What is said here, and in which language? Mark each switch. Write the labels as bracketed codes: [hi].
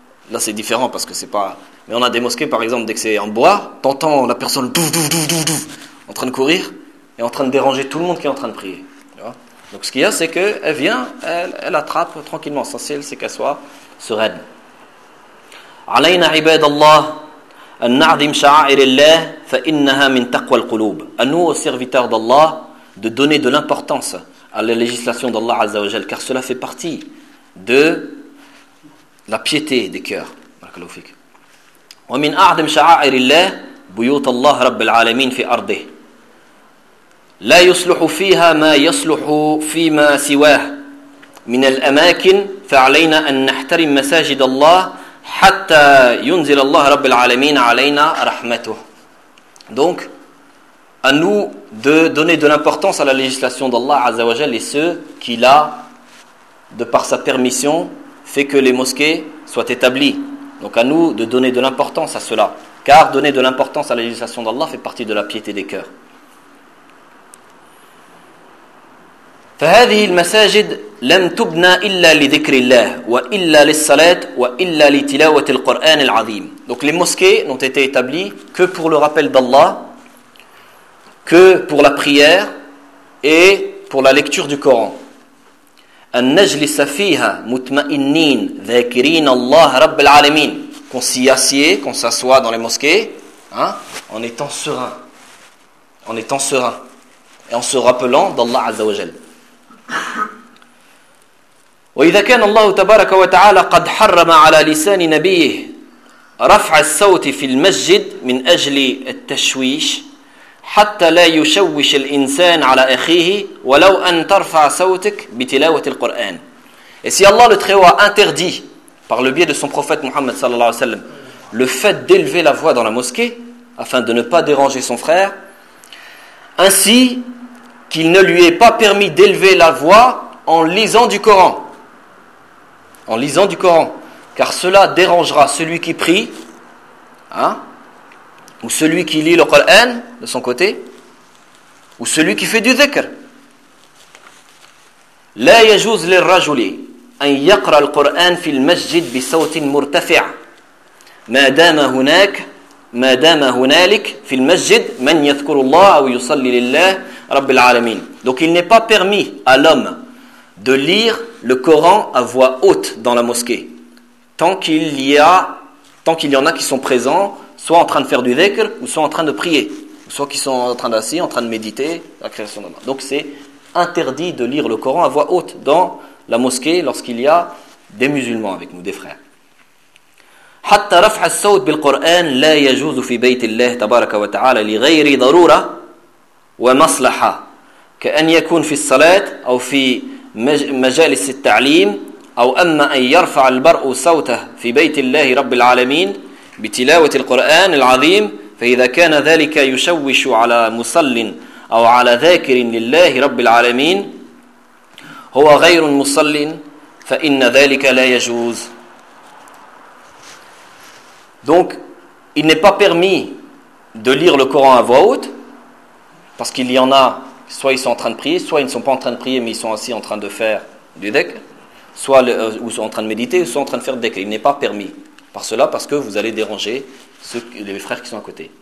[fr] Là, c'est différent parce que c'est pas... Mais on a des mosquées, par exemple, dès que c'est en bois, t'entends la personne douf, douf, douf, douf, douf, en train de courir et en train de déranger tout le monde qui est en train de prier. Donc ce qu'il y a, c'est qu'elle vient, elle attrape tranquillement. L'essentiel, c'est qu'elle soit sereine. [ar] علينا عباد الله أن نعظم شعائر الله فإنها من تقوى القلوب. [fr] À nous, aux serviteurs d'Allah, de donner de l'importance à la législation d'Allah Azza wa Jal, car cela fait partie de la piété des cœurs. [ar] بارك الله ومن أعظم شعائر الله بيوت الله رب العالمين في أرضه. لا يصلح فيها ما يصلح فيما سواه من الأماكن فعلينا أن نحترم مساجد الله حتى ينزل الله رب العالمين علينا رحمته. [fr] Donc, à nous de donner de l'importance à la législation d'Allah Azza wa Jal et ceux qu'il a, de par sa permission, fait que les mosquées soient établies. Donc à nous de donner de l'importance à cela. Car donner de l'importance à la législation d'Allah fait partie de la piété des cœurs. [ar] فهذه المساجد لم تبنى إلا لذكر الله وإلا للصلاة وإلا لتلاوة القرآن العظيم. [fr] Donc les mosquées n'ont été établies que pour le rappel d'Allah, que pour la prière et pour la lecture du Coran. [ar] أن نجلس فيها مطمئنين ذاكرين الله رب العالمين. [fr] Qu'on s'y assied, qu'on s'assoie dans les mosquées, hein, en étant serein, en étant serein et en se rappelant d'Allah Azza wa Jal. [ar] وإذا كان الله تبارك وتعالى قد حرم على لسان نبيه رفع الصوت في المسجد من أجل التشويش حتى لا يشوش الإنسان على أخيه ولو أن ترفع صوتك بتلاوة القرآن. [fr] Et si Allah le Très-Haut a interdit par le biais de son prophète Mohammed [ar] صلى الله عليه وسلم [fr] le fait d'élever la voix dans la mosquée afin de ne pas déranger son frère, ainsi qu'il ne lui est pas permis d'élever la voix en lisant du Coran. En lisant du Coran. Car cela dérangera celui qui prie, hein, Ou celui qui lit le Coran de son côté, ou celui qui fait du dhikr. [ar] لا يجوز للرجل أن يقرأ القرآن في المسجد بصوت مرتفع ما دام هناك ما دام هنالك في المسجد من يذكر الله أو يصلي لله رب العالمين. [fr] Donc il n'est pas permis à l'homme de lire le Coran à voix haute dans la mosquée tant qu'il y en a qui sont présents, soit en train de faire du dhikr ou soit en train de prier, ou soit qui sont en train d'assis, en train de méditer la création de Dieu. Donc c'est interdit de lire le Coran à voix haute dans la mosquée lorsqu'il y a des musulmans avec nous, des frères. [ar] حتى رفع الصوت بالقرآن لا يجوز في بيت الله تبارك وتعالى لغير ضرورة ومصلحة كأن يكون في الصلاة أو في مجالس التعليم أو أما أن يرفع المرء صوته في بيت الله رب العالمين بتلاوة القرآن العظيم فإذا كان ذلك يشوش على مصل أو على ذاكر لله رب العالمين هو غير مصل فإن ذلك لا يجوز. [fr] Donc, il n'est pas permis de lire le Coran à voix haute, parce qu'il y en a, soit ils sont en train de prier, soit ils ne sont pas en train de prier, mais ils sont assis en train de faire du dhikr, ou sont en train de méditer, ou sont en train de faire du dhikr. Il n'est pas permis par cela, parce que vous allez déranger les frères qui sont à côté.